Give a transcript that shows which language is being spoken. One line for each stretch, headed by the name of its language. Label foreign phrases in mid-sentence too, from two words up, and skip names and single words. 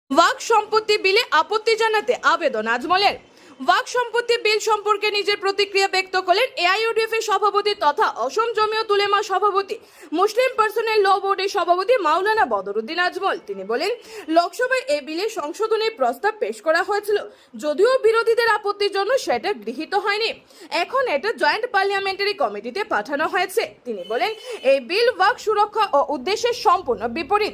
Bangla: ওয়াক সম্পত্তি বিলে আপত্তি জানাতে আবেদন আজমলের। ওয়াক সম্পত্তি বিল সম্পর্কে নিজের প্রতিক্রিয়া ব্যক্ত করলেন এআইইউডিএফ এর সভাপতি তথা অসম জমিয়ত উলেমা সভাপতি মুসলিম পার্সোনাল ল বোর্ডের সভাপতি মাওলানা বদরুদ্দিন আজমল। তিনি বলেন, লোকসভায় এই বিলে সংশোধনের প্রস্তাব পেশ করা হয়েছিল, যদিও বিরোধীদের আপত্তির জন্য সেটা গৃহীত হয়নি। এখন এটা জয়েন্ট পার্লামেন্টারি কমিটিতে পাঠানো হয়েছে। তিনি বলেন, এই বিল ওয়াক সুরক্ষা ও উদ্দেশ্যের সম্পূর্ণ বিপরীত।